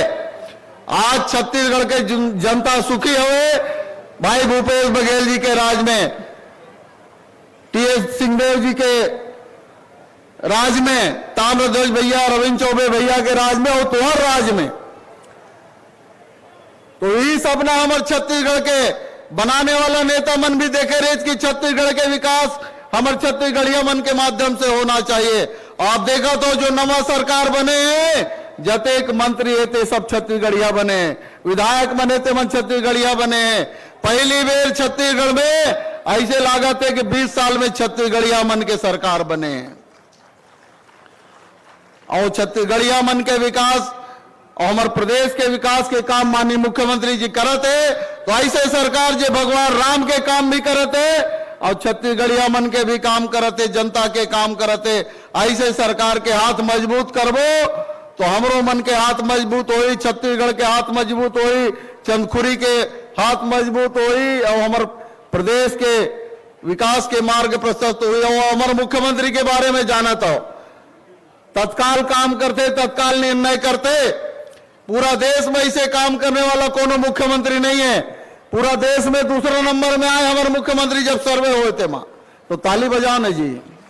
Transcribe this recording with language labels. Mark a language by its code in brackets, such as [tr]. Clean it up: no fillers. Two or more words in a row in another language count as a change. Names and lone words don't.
[hne] आज छत्तीसगढ़ के जनता सुखी हुए भाई भूपेश बघेल जी के राज में, टीएस सिंहदेव जी के राज में, ताम्रध्वज भैया, रविंद्र चौबे भैया के राज में और तोहर राज में। तो यही सपना हमारे छत्तीसगढ़ के बनाने वाला नेता मन भी देखे रहे कि छत्तीसगढ़ के विकास हमारे छत्तीसगढ़िया मन के माध्यम से होना चाहिए। आप देखा तो जो नवा सरकार बने हैं, जतेक मंत्री हेते सब छत्तीसगढ़िया बने, विधायक बने थे मन छत्तीसगढ़िया बने। पहली बार छत्तीसगढ़ में ऐसे लागत है कि 20 साल में छत्तीसगढ़िया मन के सरकार बने और छत्तीसगढ़िया मन के विकास और हमारे प्रदेश के विकास के काम माननीय मुख्यमंत्री जी करते। तो ऐसे सरकार जो भगवान राम के काम भी करते और छत्तीसगढ़िया मन के भी काम करते, जनता के काम करते। ऐसे सरकार के हाथ मजबूत करबो तो हमरो मन के हाथ मजबूत होई, छत्तीसगढ़ के हाथ मजबूत होई, चंदखुरी के हाथ मजबूत होई और हमारे प्रदेश के विकास के मार्ग प्रशस्त हुई। और हमारे मुख्यमंत्री के बारे में जाना तो तत्काल काम करते, तत्काल निर्णय करते। पूरा देश में इसे काम करने वाला कोनो मुख्यमंत्री नहीं है। पूरा देश में दूसरा नंबर में आए हमारे मुख्यमंत्री जब सर्वे हुए थे मां, तो ताली बजाओ ना जी।